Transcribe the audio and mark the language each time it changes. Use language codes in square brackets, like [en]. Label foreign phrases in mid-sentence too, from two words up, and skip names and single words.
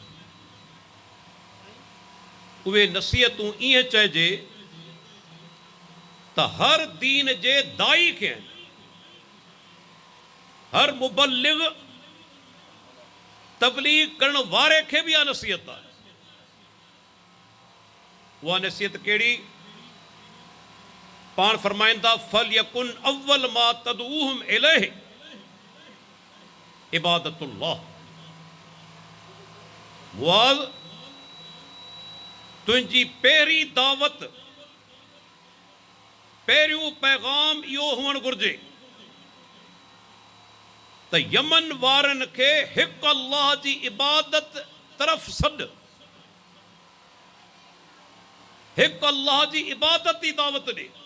[sd] उहे नसीहतूं ईअं चइजे त हर दीन जे दाई खे हर मुबल्लिग तबलीग करण वारे खे भी आ नसीहत आहे। उहा नसीहत कहिड़ी? पाण फरमाइंदा [ar] فليكن أول ما تدعوهم إليه عبادة الله. [sd] मुआज़, तुंहिंजी पहिरीं दावत, पहिरियों पैगाम इहो हुअणु घुरिजे त यमन वारनि खे हिकु अल्लाह जी इबादत तरफ़ सॾु, हिकु अल्लाह जी इबादत जी दावत ॾे।